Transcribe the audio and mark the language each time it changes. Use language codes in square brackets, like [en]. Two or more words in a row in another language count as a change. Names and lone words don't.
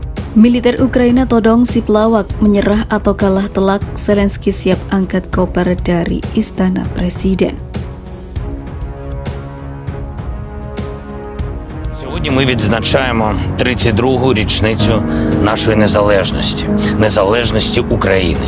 [id] Militer Ukraina todong si pelawak, menyerah atau kalah telak, Zelensky siap angkat koper dari Istana Presiden. [uk] Сьогодні ми відзначаємо 32-гу річницю нашої незалежності України.